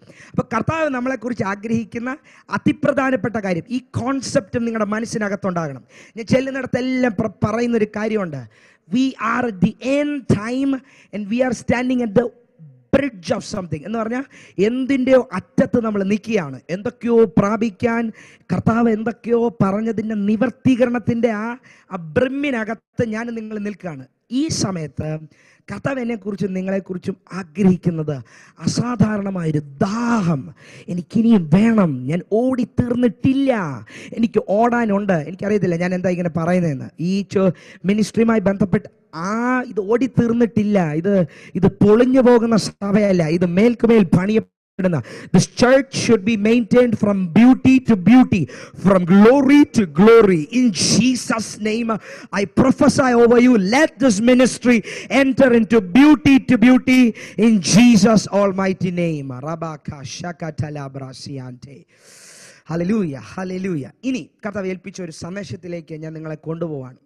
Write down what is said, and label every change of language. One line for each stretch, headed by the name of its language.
Malayalam: അപ്പൊ കർത്താവ് നമ്മളെക്കുറിച്ച് ആഗ്രഹിക്കുന്ന അതിപ്രധാനപ്പെട്ട കാര്യം, ഈ കോൺസെപ്റ്റും നിങ്ങളുടെ മനസ്സിനകത്തുണ്ടാകണം. ഞാൻ ചെല്ലുന്നിടത്തെല്ലാം പറയുന്നൊരു കാര്യമുണ്ട്.
English: We are at the end time and we are standing at the bridge of something.
Malayalam: എന്ന് പറഞ്ഞാൽ എന്തിൻ്റെയോ അറ്റത്ത് നമ്മൾ നിൽക്കുകയാണ്. എന്തൊക്കെയോ പ്രാപിക്കാൻ കർത്താവ് എന്തൊക്കെയോ പറഞ്ഞതിൻ്റെ നിവർത്തീകരണത്തിൻ്റെ ആ ബ്രഹ്മിനകത്ത് ഞാൻ നിങ്ങൾ നിൽക്കുകയാണ്. ഈ സമയത്ത് കർത്താവ് എന്നെക്കുറിച്ചും നിങ്ങളെക്കുറിച്ചും ആഗ്രഹിക്കുന്നത് അസാധാരണമായൊരു ദാഹം. എനിക്കിനിയും വേണം, ഞാൻ ഓടിത്തീർന്നിട്ടില്ല, എനിക്ക് ഓടാനുണ്ട്. എനിക്കറിയത്തില്ല ഞാൻ എന്താ ഇങ്ങനെ പറയുന്നതെന്ന്. ഈ മിനിസ്ട്രിയുമായി ബന്ധപ്പെട്ട് ഇത് ഓടിത്തീർന്നിട്ടില്ല, ഇത് പൊളിഞ്ഞു പോകുന്ന സഭയല്ല, ഇത് മേൽക്കുമേൽ പണിയ.
English: This church should be maintained from beauty to beauty, from glory to glory. In Jesus' name, I prophesy over you, let this ministry enter into beauty to beauty in Jesus' almighty name. Rabaka shakatala brasiante. Hallelujah, hallelujah.
Malayalam: ഇനി കർത്താവ് ഏൽപ്പിച്ച ഒരു സന്ദേശത്തിലേക്ക് ഞാൻ നിങ്ങളെ കൊണ്ടുപോവാണ്.